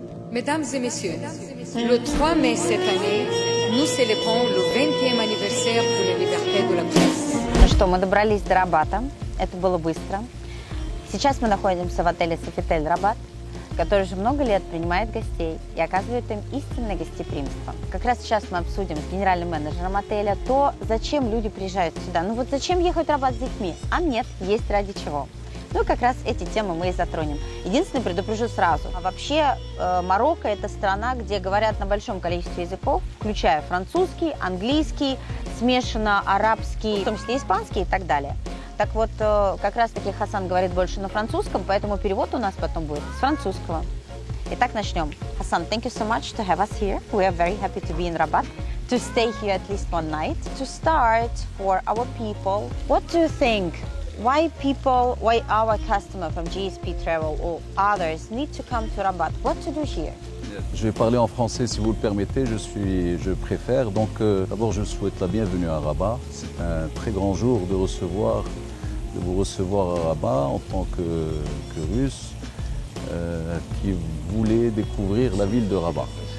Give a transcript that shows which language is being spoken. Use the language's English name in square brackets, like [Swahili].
[French] Mesdames et messieurs, le 3 mai cette année, nous célébrons le 20e anniversaire de la liberté de la presse. [Russian] Ну что, мы добрались до Рабата. Это было быстро. Сейчас мы находимся в отеле «Софитель Рабат», который уже много лет принимает гостей и оказывает им истинное гостеприимство. Как раз сейчас мы обсудим с генеральным менеджером отеля то, зачем люди приезжают сюда. Ну вот зачем ехать в Рабат с детьми? А нет, есть ради чего. Ну, как раз эти темы мы и затронем. Единственное, предупрежу сразу. А вообще, Марокко – это страна, где говорят на большом количестве языков, включая французский, английский, смешанно арабский, в том числе испанский и так далее. Так вот, как раз-таки Хасан говорит больше на французском, поэтому перевод у нас потом будет с французского. Итак, начнем. [English] Хасан, thank you so much to have us here. We are very happy to be in Rabat, to stay here at least one night. To start, for our people, what do you think? Why our customer from GSP Travel or others need to come to Rabat? What to do here? [French] Je vais parler en français si vous le permettez, je préfère. Donc d'abord je souhaite la bienvenue à Rabat. C'est un très grand jour de vous recevoir à Rabat en tant que Russe qui voulait découvrir la ville de Rabat.